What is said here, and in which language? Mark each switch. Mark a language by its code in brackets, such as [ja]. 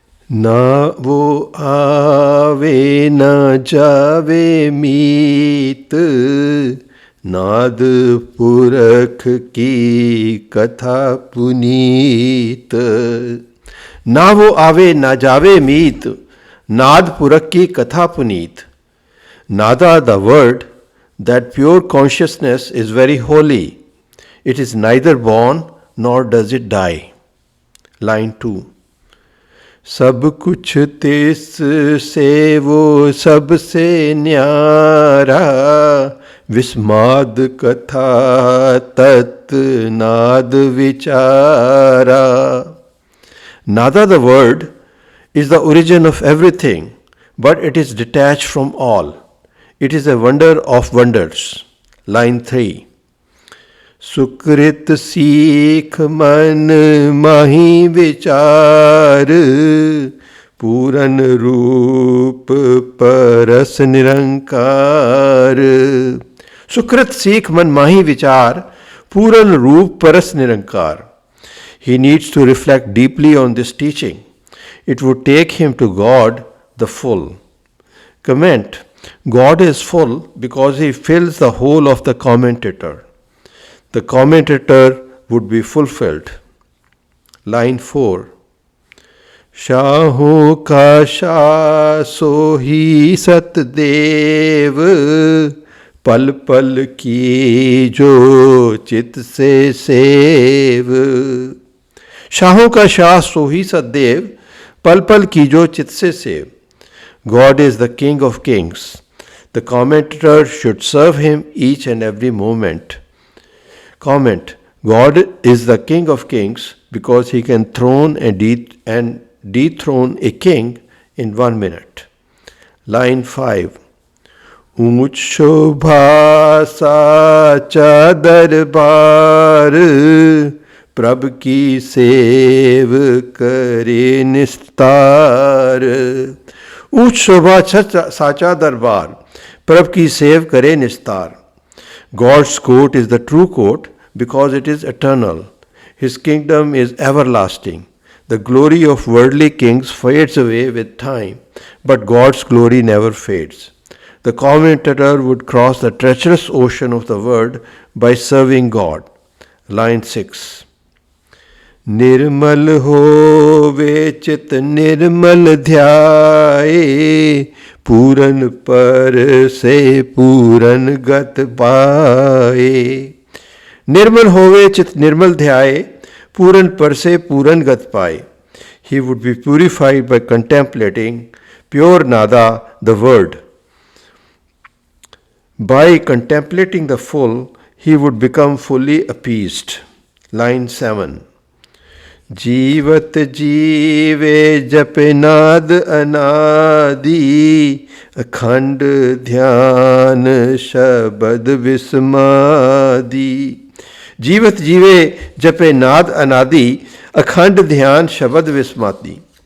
[hi] ना वो आवे ना जावे मीत, नाद पुरख की कथा पुनीत. ना वो आवे ना जावे मीत, नाद पुरख की कथा Puneet. [en] Nada, the word, that pure consciousness is very holy. It is neither born nor does it die. Line 2. [hi] सब कुछ तिस से वो सबसे न्यारा, विस्माद कथा तत् नाद विचारा. [en] Nada, the word, is the origin of everything, but it is detached from all. It is a wonder of wonders. Line 3. [hi] सुकृत सीख मन माही विचार, पूरन रूप परस निरंकार. सुकृत सीख मन माही विचार, पूरन रूप परस निरंकार. [en] He needs to reflect deeply on this teaching. It would take him to God, the full. Comment. God is full because he fills the whole of the commentator. The commentator would be fulfilled. Line 4. [hi] शाहों का शाह सोही सतदेव, पल पल की जो चित से save. शाहों का शाह सोही सतदेव, पल पल की जो चित से save. [en] God is the King of Kings. The commentator should serve him each and every moment. Comment. God is the King of Kings because he can throne and dethrone a king in 1 minute. Line 5. [hi] ऊंच शोभा साचा दरबार, प्रभ की save करे निस्तार. ऊंच शोभा साचा दरबार, प्रभ की सेव करे निस्तार. [en] God's court is the true court because it is eternal. His kingdom is everlasting. The glory of worldly kings fades away with time, but God's glory never fades. The commentator would cross the treacherous ocean of the word by serving God. Line 6. [hi] निर्मल होवे चित निर्मल ध्याए, पूरन पर से पूरन गत पाए. निर्मल होवे चित निर्मल ध्याए, पूरन पर से पूरन गत पाए. [en] He would be purified by contemplating pure nada, the word. By contemplating the full, he would become fully appeased. Line 7. [hi] जीवत जीवे जपे नाद अनादि, अखंड ध्यान शबद विस्मादि. जीवत जीवे जपे नाद अनादि, अखंड ध्यान शबद विस्मादि.